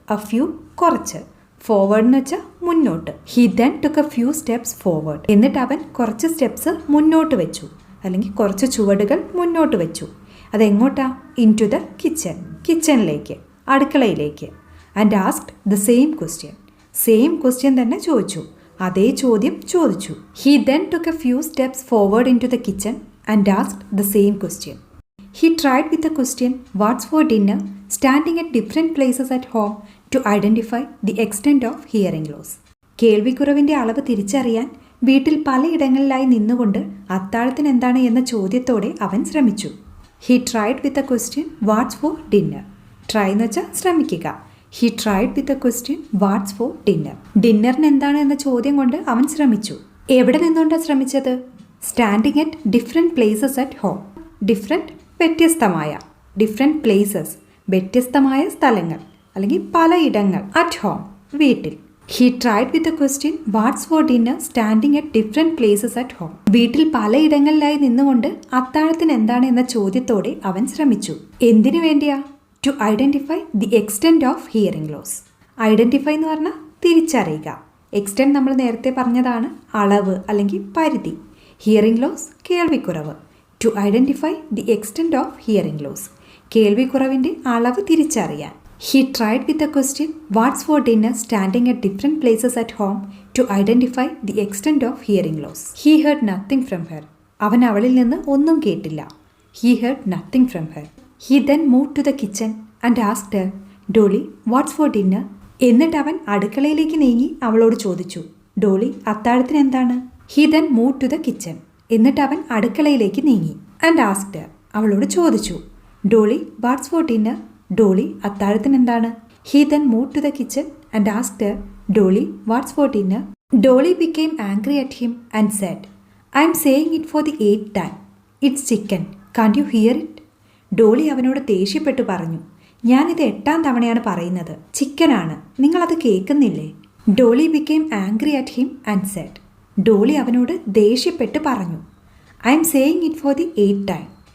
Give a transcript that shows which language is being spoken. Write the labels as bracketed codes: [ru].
[en] a few [ml] കുറച്ച്. [en] forward [ml] എന്ന് വെച്ചാൽ മുന്നോട്ട്. [en] He then took a few steps forward. [ml] എന്നിട്ട് അവൻ കുറച്ച് സ്റ്റെപ്സ് മുന്നോട്ട് വെച്ചു അല്ലെങ്കിൽ കുറച്ച് ചുവടുകൾ മുന്നോട്ട് വെച്ചു. അതെങ്ങോട്ടാ? [en] Into the kitchen. [ml] കിച്ചണിലേക്ക് അടുക്കളയിലേക്ക്. [en] And asked the same question. Same question [ml] തന്നെ ചോദിച്ചു. അതേ ചോദ്യം ചോദിച്ചു. [en] He then took a few steps forward into the kitchen and asked the same question. He tried with the question, "What's for dinner?" standing at different places at home to identify the extent of hearing loss. [ml] കേൾവിക്കുറവിൻ്റെ അളവ് തിരിച്ചറിയാൻ വീട്ടിൽ പലയിടങ്ങളിലായി നിന്നുകൊണ്ട് അത്താഴത്തിന് എന്താണ് എന്ന ചോദ്യത്തോടെ അവൻ ശ്രമിച്ചു. [en] He tried with the question, "What's for dinner?" [ml] Try എന്ന് വെച്ചാൽ ശ്രമിക്കുക. [en] He tried with the question, "What's for dinner?" [ml] ഡിന്നറിന് എന്താണ് എന്ന ചോദ്യം കൊണ്ട് അവൻ ശ്രമിച്ചു. എവിടെ നിന്നുകൊണ്ടാണ് ശ്രമിച്ചത്? [en] Standing at different places at home. Different [ml] വ്യത്യസ്തമായ, [en] different places [ml] വ്യത്യസ്തമായ സ്ഥലങ്ങൾ അല്ലെങ്കിൽ പലയിടങ്ങൾ, [en] at home [ml] വീട്ടിൽ. [en] He tried with the question, "What's for dinner?" standing at different places at home. [ml] വീട്ടിൽ പലയിടങ്ങളിലായി നിന്നുകൊണ്ട് അത്താഴത്തിന് എന്താണ് എന്ന ചോദ്യത്തോടെ അവൻ ശ്രമിച്ചു. എന്തിനു വേണ്ടിയാ? [en] To identify the extent of hearing loss. Identify [ml] എന്ന് പറഞ്ഞാൽ തിരിച്ചറിയുക. എക്സ്റ്റെൻറ്റ് നമ്മൾ നേരത്തെ പറഞ്ഞതാണ്, അളവ് അല്ലെങ്കിൽ പരിധി. [en] hearing loss [ml] കേൾവിക്കുറവ്. [en] to identify the extent of hearing loss, [ml] കേൾവിക്കുറവിൻ്റെ അളവ് തിരിച്ചറിയാൻ. [en] He tried with the question, "What's for dinner?" standing at different places at home to identify the extent of hearing loss. He heard nothing from her. [ml] അവൻ അവളിൽ നിന്ന് ഒന്നും കേട്ടില്ല. [en] He heard nothing from her. He then moved to the kitchen and asked her, "Dolly, what's for dinner?" [ml] എന്നിട്ട് അവൻ അടുക്കളയിലേക്ക് നീങ്ങി അവളോട് ചോദിച്ചു, "ഡോളി, അത്താഴത്തിന് എന്താണ്?" [en] He then moved to the kitchen. [ml] എന്നിട്ട് അവൻ അടുക്കളയിലേക്ക് നീങ്ങി. [en] And asked her, [ml] അവളോട് ചോദിച്ചു, [en] "Dolly, what's for dinner?" [ml] Dolly, അത്താഴത്തിന് എന്താണ്? [en] He then moved to the kitchen and asked her, "Dolly, what's for dinner?" Dolly became angry at him and said, "I'm saying it for the 8th time. It's chicken. Can't you hear it?" [ml] Dolly അവനോട് ദേഷ്യപ്പെട്ടു പറഞ്ഞു, "ഞാനിത് 8ാം തവണയാണ് പറയുന്നത്. ചിക്കനാണ്. നിങ്ങളത് കേൾക്കുന്നില്ലേ?" [en] Dolly became angry at him and said, [ml] Dolly അവനോട് ദേഷ്യപ്പെട്ട് പറഞ്ഞു, [en] "I'm saying it for the 8th time.